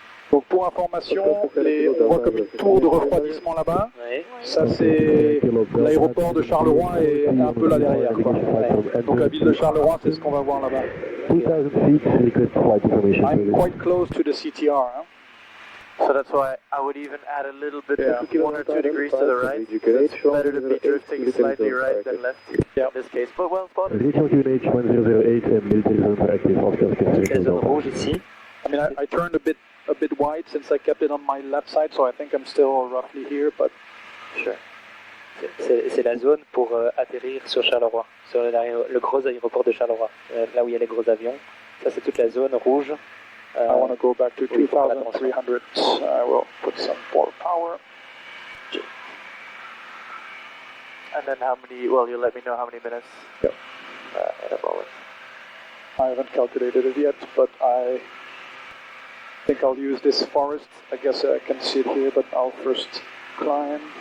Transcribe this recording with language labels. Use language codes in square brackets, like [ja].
[fr] Donc pour information, on voit comme une tour de refroidissement là-bas. Oui. Ça c'est l'aéroport de Charleroi et un peu là derrière, quoi. Donc la ville de Charleroi, c'est ce qu'on va voir là-bas. [en] 2000 feet, request flight information. I'm quite close to the CTR. Huh? So that's why I would even add a little bit, Yeah. 1 or 2 degrees to the right. It's better to be drifting slightly right than left in this case. But well spotted. Region QNH 1008 and military zone for active offshore [fr] La zone rouge ici. [en] I mean, I turned a bit wide since I kept it on my left side, so I think I'm still roughly here, but Sure. [fr] C'est la zone pour atterrir sur Charleroi, sur le gros aéroport de Charleroi, là où il y a les gros avions. Ça, c'est toute la zone rouge. [en] I want to go back to [fr] oui, [en] 2,300. I will put some more power. And then how many, well, you'll let me know how many minutes. Yep. In a moment. I haven't calculated it yet, but I I think I'll use this forest. I guess I can see it here, but I'll first climb.